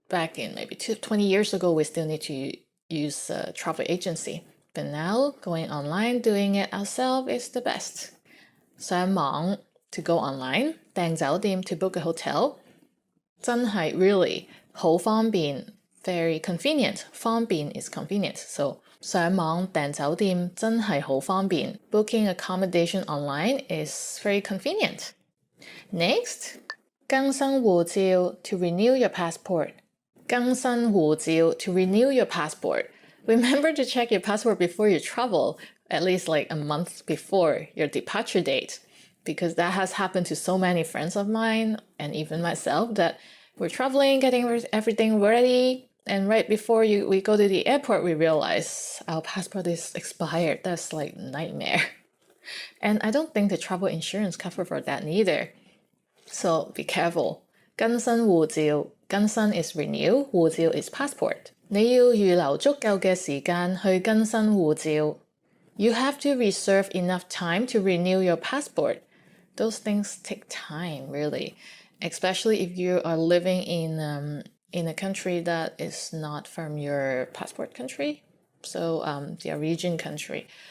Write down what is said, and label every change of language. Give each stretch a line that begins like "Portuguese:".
English: Back in maybe 20 years ago, we still need to use a travel agency. But now, going online, doing it ourselves is the best. 上網, to go online. 訂酒店, to book a hotel. 真係 really 好方便, very convenient. 方便 is convenient. So
Cantonese: 上網訂酒店真係好方便.
English: Booking accommodation online is very convenient. Next, 更新護照, to renew your passport. 更新護照, to renew your passport. Remember to check your passport before you travel, at least like a month before your departure date, because that has happened to so many friends of mine and even myself that we're traveling, getting everything ready, and right before we go to the airport, we realize our passport is expired. That's like a nightmare. And I don't think the travel insurance cover for that neither. So be careful. 更新護照, 更新 is renew, 護照 is passport.
Cantonese: 你要預留足夠嘅時間去更新護照.
English: You have to reserve enough time to renew your passport. Those things take time, really, especially if you are living in a country that is not from your passport country, so the origin country.